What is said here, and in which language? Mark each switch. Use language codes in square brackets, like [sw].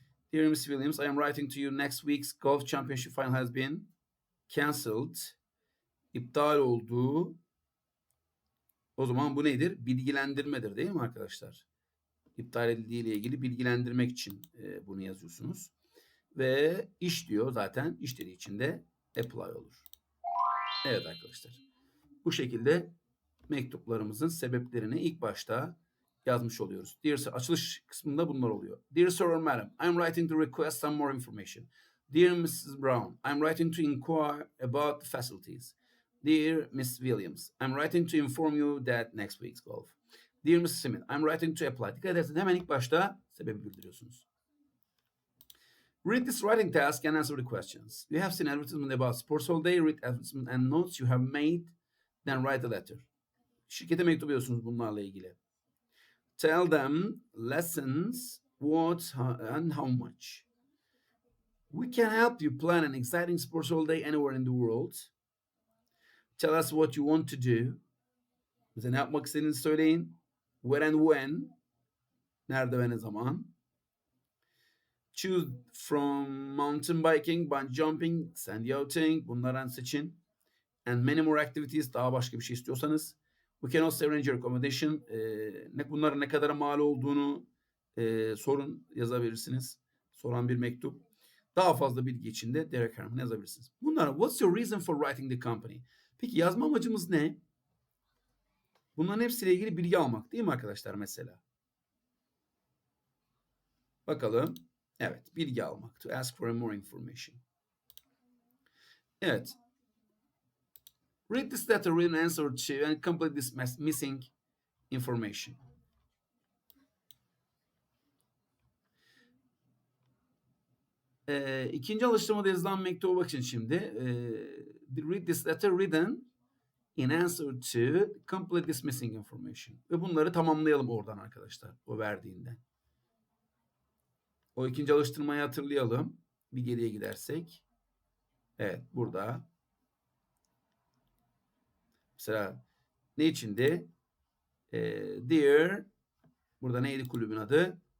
[en] Dear Miss Williams, I am writing to you next week's golf championship final has been cancelled. [tr] İptal oldu. O zaman bu nedir? Bilgilendirmedir değil mi arkadaşlar? İptal edildiği ile ilgili bilgilendirmek için bunu yazıyorsunuz. Ve iş diyor zaten. İş dediği için de apply olur. Evet arkadaşlar. Bu şekilde mektuplarımızın sebeplerini ilk başta yazmış oluyoruz. Dear Sir, açılış kısmında bunlar oluyor. [en] Dear Sir or Madam, I'm writing to request some more information. Dear Mrs. Brown, I'm writing to inquire about the facilities. Dear Miss Williams, I'm writing to inform you that next week's golf. Dear Mrs. Smith, I'm writing to apply. [tr] Dikkat ederseniz hemen ilk başta sebebi bildiriyorsunuz. [en] Read this writing task and answer the questions. You have seen advertisement about sports all day. Read advertisement and notes you have made. Then write a letter. [tr] Şirkete mektup yazıyorsunuz bunlarla ilgili. [en] Tell them lessons, what and how much. We can help you plan an exciting sports all day anywhere in the world. Tell us what you want to do. [tr] Bize ne yapmak istediğinizi söyleyin. [en] Where and when. [tr] Nerede ve ne zaman. [en] Choose from mountain biking, bungee jumping, sand yachting. [tr] Bunlardan seçin. [en] And many more activities. [tr] Daha başka bir şey istiyorsanız. [en] We can also arrange your accommodation. [tr] Bunların ne kadar mal olduğunu sorun, yazabilirsiniz. Soran bir mektup. Daha fazla bilgi için de Derek Herman yazabilirsiniz. [en] Bunlar, what's your reason for writing the company? [tr] Peki yazma amacımız ne? Bunların hepsiyle ilgili bilgi almak değil mi arkadaşlar mesela? Bakalım. Evet, bilgi almak. [en] To ask for more information. [tr] Evet. [en] Read this letter, read an answer to, and complete this missing information. [tr] İkinci alıştırmada yazılan mektuba bakın şimdi. [en] Read this letter written in answer to, complete this missing information. [tr] Ve bunları tamamlayalım oradan arkadaşlar. O verdiğinden. O ikinci alıştırmayı hatırlayalım. Bir geriye gidersek. Evet, burada. Mesela ne içindi? Dear, burada neydi kulübün adı?